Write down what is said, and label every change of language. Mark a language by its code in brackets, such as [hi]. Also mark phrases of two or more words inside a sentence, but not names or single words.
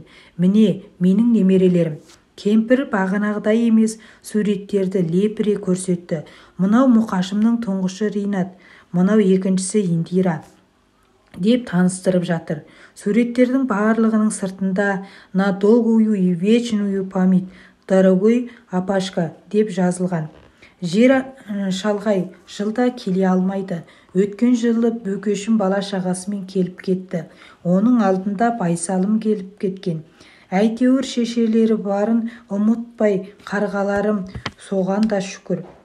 [kk] Міне, менің немерелерім. Кемпір бағанағыдай емес, суреттерді лепіре көрсетті. Мынау Мұқашымның тұңғышы Ринат, мынау екіншісі Индира деп таныстырып жатыр. Суреттердің барлығының сыртында [ru] «На долгую и вечную память, дорогой Апашка» [kk] деп жазылған. Жер шалғай, жылда келе алмайды. Өткен жылы Бөкешім бала шағасымен келіп кетті. Оның алдында Байсалым келіп кеткен. Әйтеуір шешелері барын ұмытпай, қарғаларым соған да шүкір.